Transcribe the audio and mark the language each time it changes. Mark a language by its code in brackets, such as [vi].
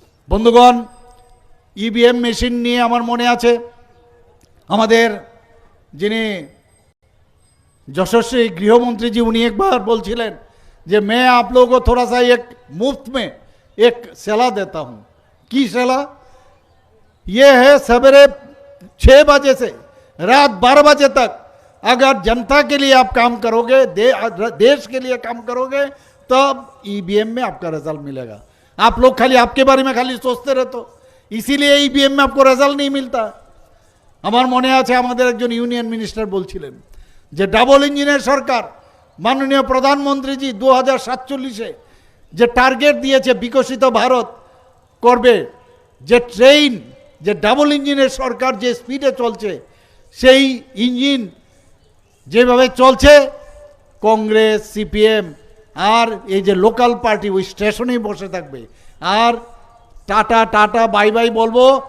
[bn] বন্ধুগণ, EVM machine নিয়ে আমার মনে আছে আমাদের যিনি যশস্বী গৃহমন্ত্রী জি, উনি একবার বলছিলেন যে [hi] मैं आप लोगों को थोड़ा सा एक मुफ्त में एक सलाह देता हूँ। की सलाह ये है, सवेरे 6 बजे से रात 12 बजे तक अगर जनता के लिए आप काम करोगे, देश के लिए काम करोगे, तब ईवीएम में आपका रिजल्ट मिलेगा। आप लोग खाली आपके बारे में खाली सोचते रहते हो, इसीलिए ईवीएम में आपको रिजल्ट नहीं मिलता। [bn] আমার মনে আছে আমাদের একজন ইউনিয়ন মিনিস্টার বলছিলেন যে ডাবল ইঞ্জিনের সরকার, মাননীয় প্রধানমন্ত্রীজি 2047-এ যে টার্গেট দিয়েছে বিকশিত ভারত করবে, যে ট্রেন, যে ডাবল ইঞ্জিনের সরকার যে স্পিডে চলছে, সেই ইঞ্জিন যেভাবে চলছে, কংগ্রেস, সিপিএম আর এই যে লোকাল পার্টি ওই স্টেশনেই বসে থাকবে, আর টাটা টাটা বাই বাই বলবো।